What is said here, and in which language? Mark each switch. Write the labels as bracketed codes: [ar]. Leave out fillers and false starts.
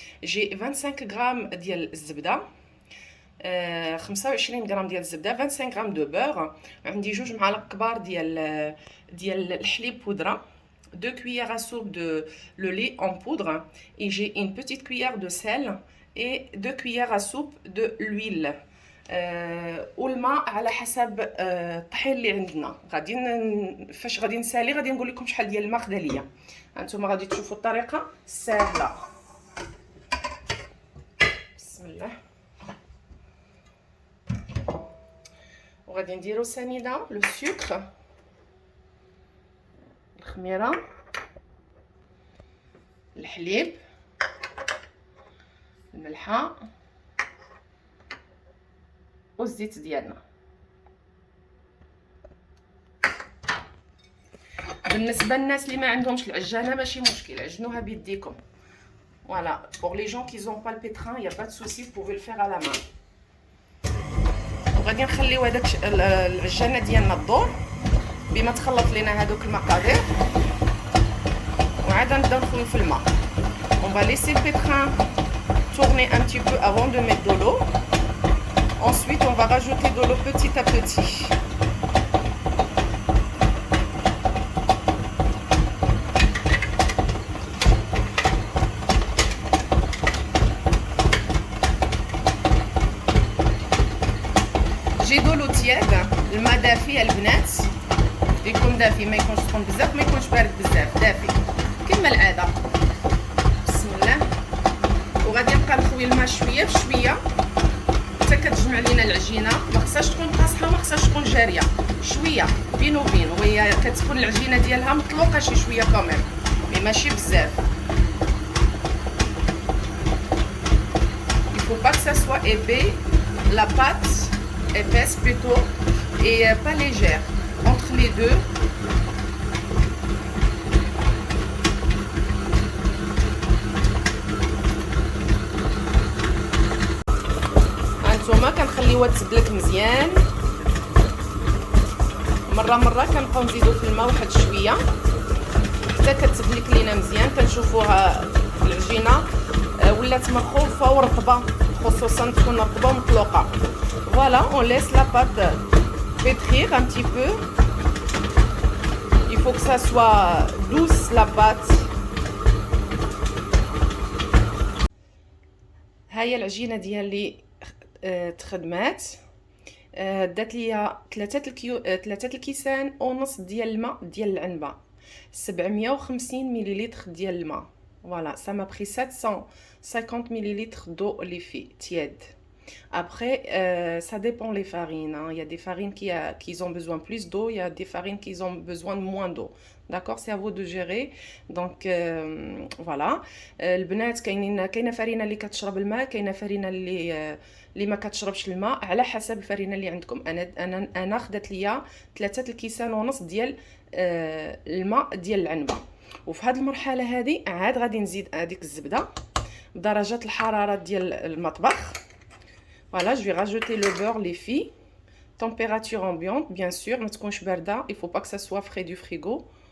[fr] J'ai 25 grammes [ar] ديال الزبده، 25 غرام ديال الزبده، 25 غرام دو بور. عندي جوج معالق كبار ديال الحليب بودره، [fr] 2 cuillères à soupe de le lait en poudre et j'ai une petite cuillère de sel et 2 cuillères à soupe de l'huile. [ar] والماء على حسب الطحين اللي عندنا. فاش غادي نسالي غادي نقول لكم شحال ديال الماء خدا ليا. هانتوما غادي تشوفوا الطريقه سهله. بسم الله. وغادي نديرو سنيده لو سكر، الخميره، الحليب، الملحه والزيت ديالنا. بالنسبه للناس اللي ما عندهمش العجانه ماشي مشكل، عجنوها بيديكم. [fr] Voilà, pour les gens qui n'ont pas le pétrin, il n'y a pas de souci, vous pouvez le faire à la main. [ar] وغادي نخليو هذاك العجانه ديالنا الدور بما تخلط لينا هذوك المقادير، وعاد نبداو نخويو في الماء. [fr] On va laisser le pétrin tourner un petit peu avant de mettre de l'eau. Ensuite, on va rajouter de l'eau petit à petit. J'ai de l'eau tiède. [ar] الماء دافي البنات، يكون دافي، ما يكونش سخون بزاف ما يكونش بارد بزاف، دافي كما العاده. بسم الله. وغادي نبقى نخوي الماء شويه بشويه حتى كتجمع لينا العجينه. ما خصهاش تكون قاصحه وما خصهاش تكون جاريه، شويه بين وبين، وهي كتكون العجينه ديالها مطلوقه شي شويه كمان، مي ماشي بزاف. [fr] Il faut pas que ça soit épais, la pâte épaisse plutôt et pas légère, entre les deux. [ar] هانتوما كنخليوها تسبلك مزيان، مره كنبقاو نزيدو في الماء واحد شويه حتى كتسبلك لينا مزيان. كنشوفوها العجينه ولات مرخوفه ورطبه، خصوصا تكون رطبه ومطلوقه. [fr] Voilà, on laisse la pâte pétrir un petit peu. Il faut que ça soit douce la pâte. [ar] هاهي العجينه ديالي تخدمات. دات ليا 3 الكيسان ونص ديال الماء ديال العنبه، 750 مليلتر ديال الماء. [fr] Voilà, ça m'a pris 750 millilitres d'eau tiède. Après, ça dépend les farines, hein. Il y a des farines qui ont besoin plus d'eau, il y a des farines qui ont besoin de moins d'eau. D'accord, c'est à vous de gérer. Donc voilà. [ar] البنات كاينه فرينه اللي كتشرب الماء، كاينه فرينه اللي ما كتشربش الماء، على حسب الفرينه اللي عندكم. انا خدت ليا 3 الكيسان ونص ديال الماء ديال العنبه. وفي هذه المرحله هذه عاد غادي نزيد هذيك الزبده بدرجات الحراره ديال المطبخ [fr] Voilà, je vais rajouter le beurre, les filles. Température ambiante, bien sûr. [ar] ما تكونش باردة. [fr] Il faut pas que ça soit frais du frigo.